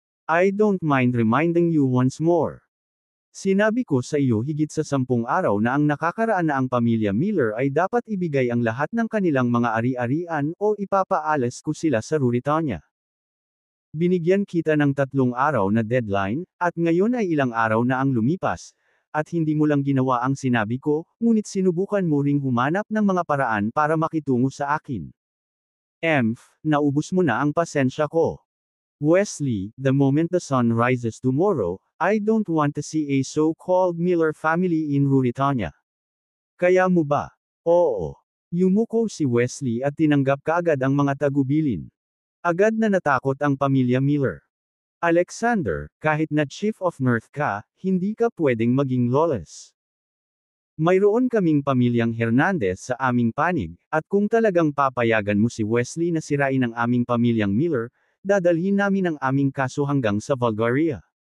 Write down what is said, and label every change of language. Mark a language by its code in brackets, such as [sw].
[en] I don't mind reminding you once more. [tl] Sinabi ko sa iyo higit sa 10 araw na ang nakakaraan na ang pamilya Miller ay dapat ibigay ang lahat ng kanilang mga ari-arian o ipapaalis ko sila sa Ruritania. Binigyan kita ng 3 araw na deadline, at ngayon ay ilang araw na ang lumipas, at hindi mo lang ginawa ang sinabi ko, ngunit sinubukan mo ring humanap ng mga paraan para makitungo sa akin. Naubos mo na ang pasensya ko. [en] Wesley, the moment the sun rises tomorrow, I don't want to see a so-called Miller family in Ruritania. [tl] Kaya mo ba? Oo. Yumuko si Wesley at tinanggap kaagad ang mga tagubilin. Agad na natakot ang pamilya Miller. Alexander, kahit na Chief of North ka, hindi ka pwedeng maging lawless. Mayroon kaming pamilyang Hernandez sa aming panig, at kung talagang papayagan mo si Wesley na sirain ang aming pamilyang Miller, dadalhin namin ang aming kaso hanggang sa Bulgaria.